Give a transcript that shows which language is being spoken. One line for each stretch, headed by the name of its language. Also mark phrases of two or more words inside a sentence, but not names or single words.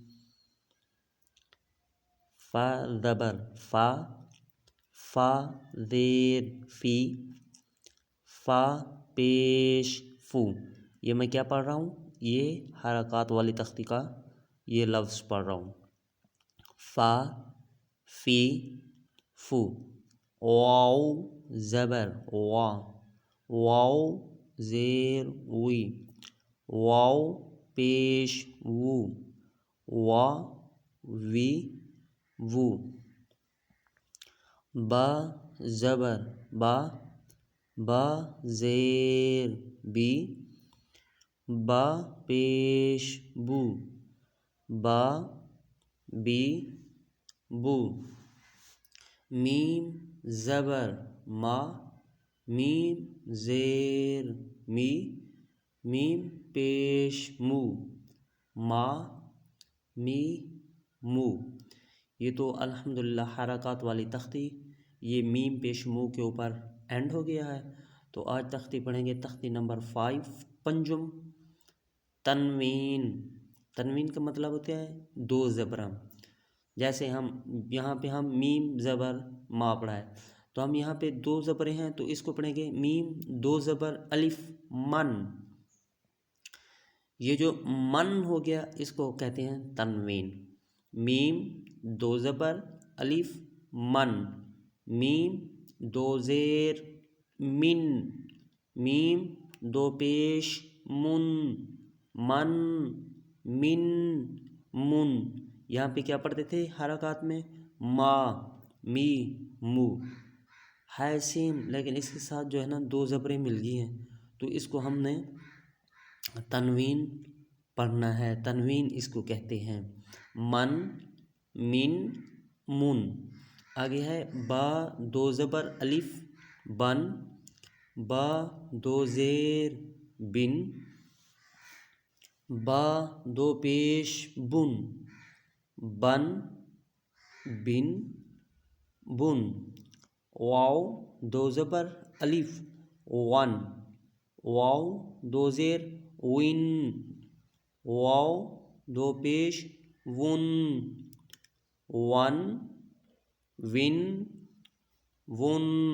Urdu: فا زبر فا، فا زیر فی، فا پیش فو۔ یہ میں کیا پڑھ رہا ہوں؟ یہ حرکات والی تختی کا یہ لفظ پڑھ رہا ہوں۔ فا، فی، فو۔ واو زبر وا، واو زیر وی، واو پیش وو، وا وی وو۔ با زبر با، با زیر بی، با پیش بو، با بی بو۔ میم زبر ما، میم زیر می، میم پیش مو، ما می مو۔ یہ تو الحمدللہ حرکات والی تختی یہ میم پیش مو کے اوپر اینڈ ہو گیا ہے۔ تو آج تختی پڑھیں گے، تختی نمبر 5 پنجم۔ تنوین۔ تنوین کا مطلب ہوتا ہے 2 زبراں۔ جیسے ہم یہاں پہ ہم میم زبر ما پڑھا ہے، تو ہم یہاں پہ 2 زبریں ہیں تو اس کو پڑھیں گے میم 2 زبر الف من۔ یہ جو من ہو گیا اس کو کہتے ہیں تنوین۔ میم 2 زبر الف من، میم 2 زیر من، میم 2 پیش من، من من من۔ یہاں پہ کیا پڑھتے تھے حرکات میں؟ ما می مو ہے سیم، لیکن اس کے ساتھ جو ہے نا 2 زبریں مل گئی ہیں، تو اس کو ہم نے تنوین پڑھنا ہے۔ تنوین اس کو کہتے ہیں۔ من من من۔ آگے ہے با 2 زبر الف بن، با 2 زیر بن، با 2 پیش بن، بن بن بن۔ واو 2 زبر الف ون، واو 2 زیر وین، واو 2 پیش ون، ون ون ون۔